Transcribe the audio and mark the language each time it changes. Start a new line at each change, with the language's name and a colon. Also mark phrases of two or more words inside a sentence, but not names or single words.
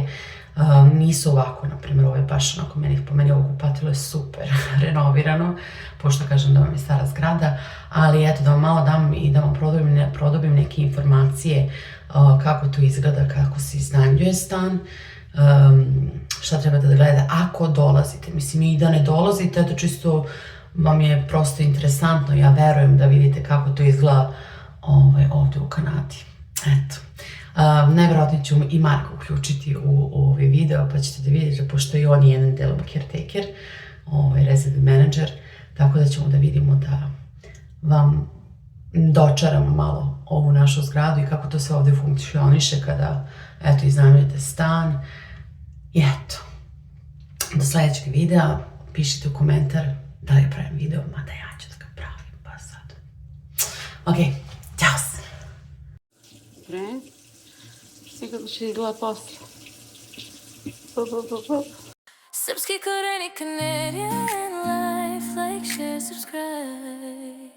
Serbian: Nisu ovako, na primjer, ovo je baš onako, po meni ovo kupatilo je super renovirano, pošto kažem da vam je stara zgrada, ali eto, da vam malo dam i da vam produbim neke informacije kako to izgleda, kako se iznajmljuje stan, šta trebate da gledate ako dolazite. Mislim, i da ne dolazite, to čisto vam je prosto interesantno, ja verujem da vidite kako to izgleda ovdje u Kanadi. Eto. Najvjerojatnije ću i Marka uključiti u ovaj video, pa ćete da vidite, pošto i on je jedan delom
English: caretaker, resident manager,
Serbian: tako da ćemo da vidimo da vam dočaramo malo ovu našu zgradu i kako to sve ovdje funkcioniše kada, eto, iznajmljujete stan. I eto, do sljedećeg videa pišite u komentar da li pravim video, mada ja ću da ga pravim, pa sad. Ok, ćao se! I kako će izgleda posle. Srpski koreni,
English: Canadian life, like, share, subscribe.